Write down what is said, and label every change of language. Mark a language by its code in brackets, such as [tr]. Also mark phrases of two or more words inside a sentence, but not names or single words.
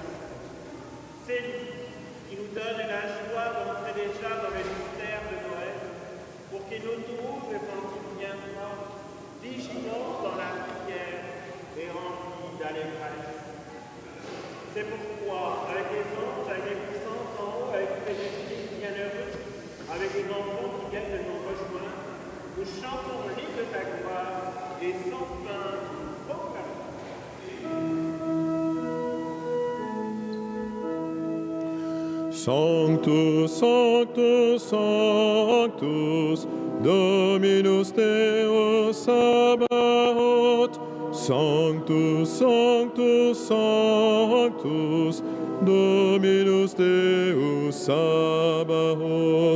[fr] C'est lui qui nous donne la joie d'entrer déjà dans le mystère de Noël, pour qu'il nous trouve, quand il viendra, vigilants dans la prière et remplis d'allégresse. C'est pourquoi, avec les anges, avec les puissances en haut, avec tous les esprits bienheureux, avec les enfants qui viennent de nous rejoindre, nous chantons l'hymne de ta gloire et sans fin proclamons. [la] Sanctus, Sanctus, Sanctus, Dominus Deus Sabaoth. Sanctus, Sanctus, Sanctus, Dominus Deus Sabaoth.